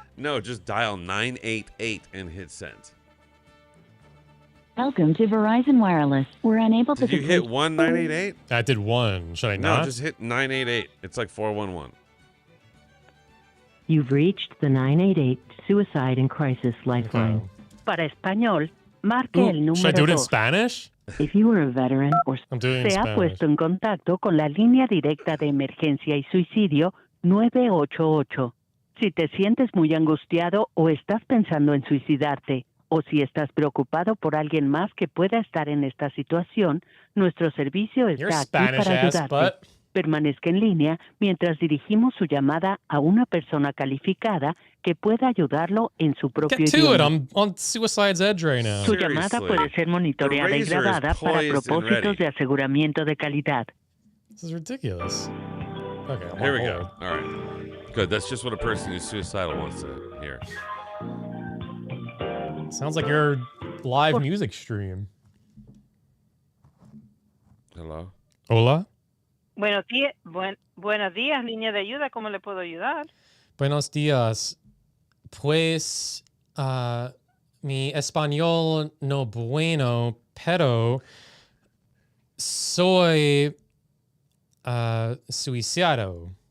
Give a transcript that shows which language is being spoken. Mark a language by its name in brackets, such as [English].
[English] No, just dial 988 and hit send. Welcome to Verizon Wireless. We're unable to. Did you hit 1988? I did one. Should I not? No, just hit 988. It's like 411. You've reached the 988 Suicide and Crisis Lifeline. [Spanish] Para español, marque el número 2. [English] Should I do it in Spanish? If you are a veteran or [Spanish] se ha puesto en contacto con la línea directa de emergencia y suicidio 988. Si te sientes muy angustiado o estás pensando en suicidarte, o si estás preocupado por alguien más que pueda estar en esta situación, nuestro servicio está aquí para ayudarte. Permanezca en línea mientras dirigimos su llamada a una persona calificada que pueda ayudarlo en su propio [English] Get to [Spanish] idioma. [English] it. I'm on suicide's edge right now. [Spanish] Su llamada puede ser monitoreada y grabada para propósitos de aseguramiento de calidad. [English] This is ridiculous. Okay, Here we go. All right. Good. That's just what a person who's suicidal wants to hear. Sounds like your live music stream. Hello? [Spanish] Hola? Buenos días, línea de ayuda. ¿Cómo le puedo ayudar? Buenos días. Pues mi español no bueno, pero soy suicidado.